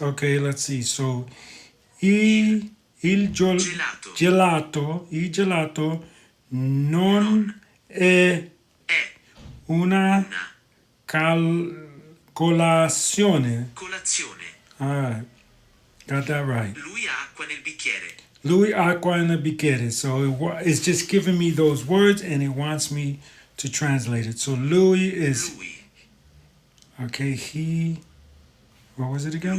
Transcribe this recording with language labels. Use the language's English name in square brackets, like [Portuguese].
[English] Okay, let's see. So, [Italian] il gelato non è Una una colazione. colazione. [English] All right, got that right. [Italian] Lui ha acqua nel bicchiere. Lui acqua in a bicchiere. [English] So it's just giving me those words and it wants me to translate it. So Louis is, [Italian] Lui. [English] okay, he, what was it again?